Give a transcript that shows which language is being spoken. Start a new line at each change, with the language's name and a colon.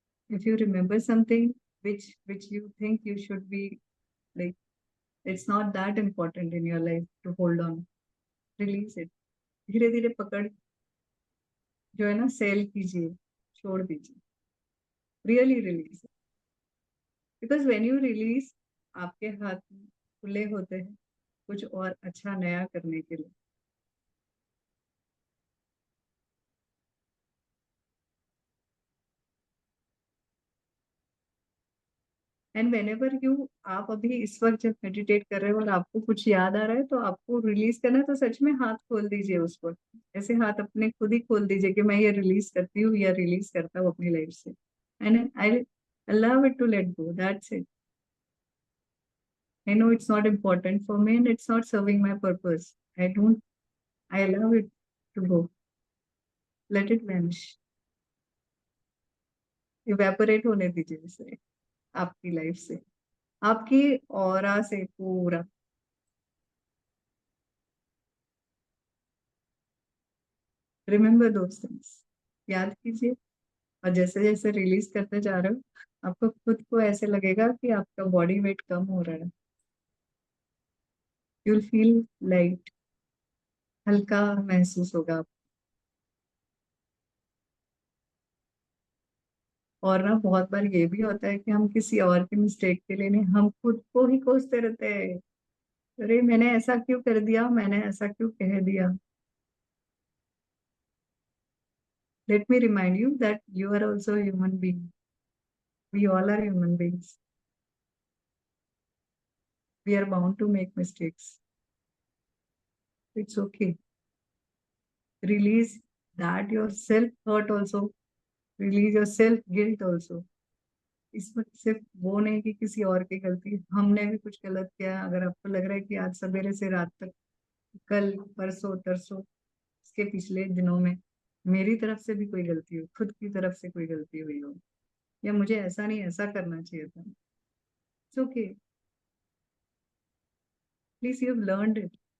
English: If you remember something which you think you should be, like, it's not that important in your life to hold on, release it।
Hindi: धीरे धीरे पकड़, जो है ना, cell कीजिए, छोड़ दीजिए,
English: Really release. Because when you release,
Hindi: आपके हाथ खुले होते हैं कुछ और अच्छा नया करने के लिए।
English: and whenever you,
Hindi: आप अभी इस वक्त जब मेडिटेट कर रहे हो और आपको कुछ याद आ रहा है, तो आपको रिलीज करना है, तो सच में हाथ खोल दीजिए उस वक्त। ऐसे हाथ अपने खुद ही खोल दीजिए कि मैं ये रिलीज करती हूँ या रिलीज करता हूँ अपनी लाइफ से,
English: And I allow it to let go, that's it। I know it's not important for me and it's not serving my purpose, I allow it to go, let it vanish, evaporate
Hindi: होने दीजिए इसे आपकी life से, आपकी aura से पूरा।
English: remember those things,
Hindi: याद कीजिए। और जैसे जैसे रिलीज करते जा रहे हो, आपको खुद को ऐसे लगेगा कि आपका बॉडी वेट कम हो रहा है,
English: you will feel light,
Hindi: हल्का महसूस होगा आपको। और ना, बहुत बार ये भी होता है कि हम किसी और के मिस्टेक के लिए नहीं, हम खुद को ही कोसते रहते हैं, अरे मैंने ऐसा क्यों कर दिया, मैंने ऐसा क्यों कह दिया।
English: Let me remind you that you are also human being, we all are human beings, we are bound to make mistakes, it's okay. Release that your self thought also, release your self guilt also।
Hindi: इस वक्त सिर्फ वो नहीं कि किसी और की गलती, हमने भी कुछ गलत किया है। अगर आपको लग रहा है कि आज सवेरे से रात तक, कल, परसों, तरसों, इसके पिछले दिनों में मेरी तरफ से भी कोई गलती हो, खुद की तरफ से कोई गलती हुई हो, या मुझे ऐसा नहीं ऐसा करना चाहिए था,
English: It's okay, please you have learned it.